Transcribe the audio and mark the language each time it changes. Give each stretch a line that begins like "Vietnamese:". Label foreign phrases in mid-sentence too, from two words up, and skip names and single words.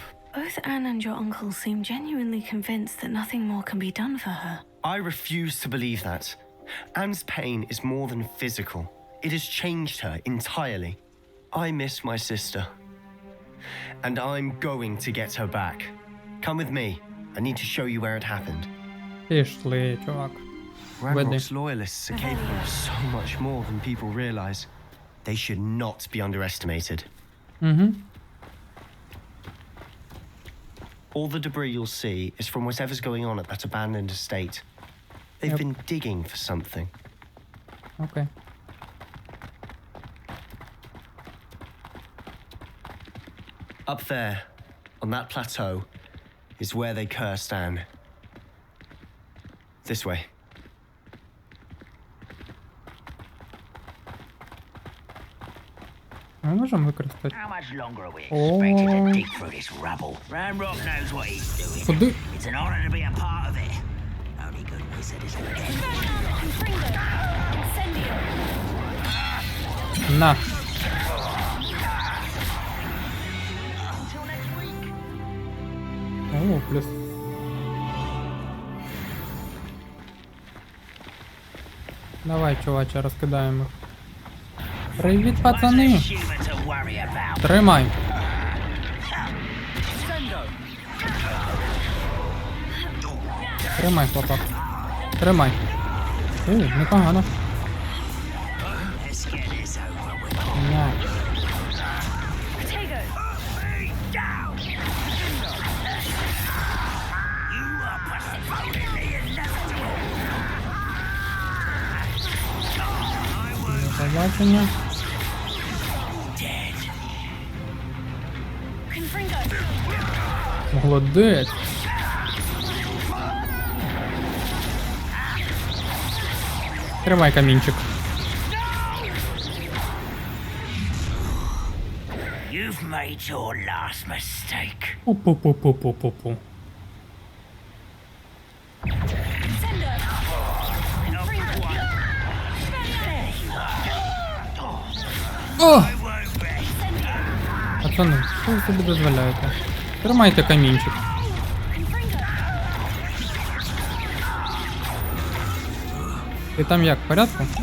English: Both Anne and your uncle seem genuinely convinced that nothing more can be done for her. I refuse to believe that. Anne's pain is more than physical. It has changed her entirely. I miss my sister. And I'm going to get her back. Come with me. I need to show you where it happened.
Ukrainian: Пішли, чувак.
English: Ranrock's loyalists are capable of so much more than people realize. They should not be underestimated. All the debris you'll see is from whatever's going on at that abandoned estate. They've been digging for something.
Ukrainian: Окей.
English: Up there, on that plateau, is where they cursed Anne. This way.
Ukrainian: Ми можемо використати.
English: How much longer are we Oh. expected to dig through this rubble? Ranrock knows what he's doing.
Ukrainian: Куди?
English: It's an honor to be a part of it. Only good wizard is forget.
Ukrainian: На. О, плюс. Давай, чуваче, розкидаємо їх. Привіт, пацани!
English: Human to worry about.
Ukrainian: Тримай! Тримай, хлопак. Тримай. О, непогано.
English: Let's get this over with.
Ukrainian: На.
English: You are postponing the inevitable.
Ukrainian: До побачення.
English: Dead.
Ukrainian: Молодець. Тримай камінчик.
English: You've made your last mistake. Пу-пу-пу-пу-пу-пу. О!
Ukrainian: Пацани, що ви собі дозволяєте? Тримайте камінчик. Ти там як, в порядку?